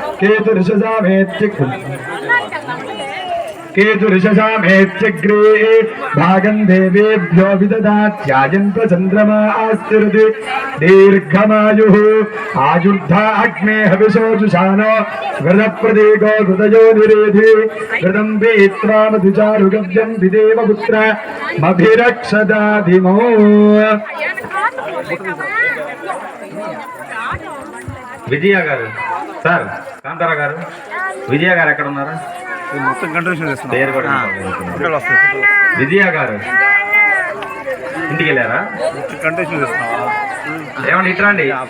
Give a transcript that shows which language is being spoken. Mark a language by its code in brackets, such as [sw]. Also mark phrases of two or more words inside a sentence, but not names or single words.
[sa] केतुर्षसामेत्यग्रे भागं देवेभ्यो विददात्यायन्त चन्द्रमास्तिरति दीर्घमायुः आयुर्धा अग्ने हविषोजुषानो घृतप्रतीको घृतयो निरेधि घृतं पीत्वा मधुचारुगव्यं विदेवपुत्र मभिरक्षदाधिमो [te] విజయ గారు సార్ కాంతారా గారు విజయ గారు ఎక్కడ ఉన్నారా? మొత్తం కంటిన్యూషన్ చేస్తున్నాం. పేరు కూడా ఫోటోలు వస్తాయి. విజయ గారు ఇంటికి వెళ్ళారా? కంటిన్యూషన్ చేస్తున్నావా? ఏమండి ఇట్లా అండి,